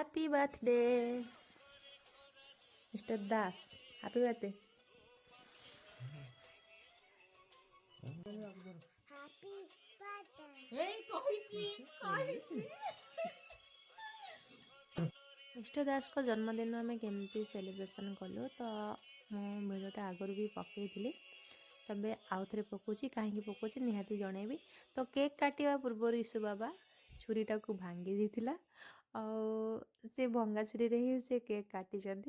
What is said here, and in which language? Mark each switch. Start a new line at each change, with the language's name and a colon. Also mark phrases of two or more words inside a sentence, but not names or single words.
English: Happy birthday, Mr. Das. Happy birthday. Happy birthday.
Odia: ମିଷ୍ଟର ଦାସଙ୍କ ଜନ୍ମଦିନ ଆମେ କେମିତି ସେଲିବ୍ରେସନ୍ କଲୁ ତ ମୁଁ ଭିଡ଼ିଓଟା ଆଗରୁ ବି ପକାଇଥିଲି, ତେବେ ଆଉ ଥରେ ପକାଉଛି। କାହିଁକି ପକାଉଛି ନିହାତି ଜଣେଇବି। ତ କେକ୍ କାଟିବା ପୂର୍ବରୁ ଇସୁ ବାବା ଛୁରୀଟାକୁ ଭାଙ୍ଗି ଦେଇଥିଲା ଆଉ ସେ ଭଙ୍ଗା ଛୁରୀରେ ହିଁ ସେ କେକ୍ କାଟିଛନ୍ତି।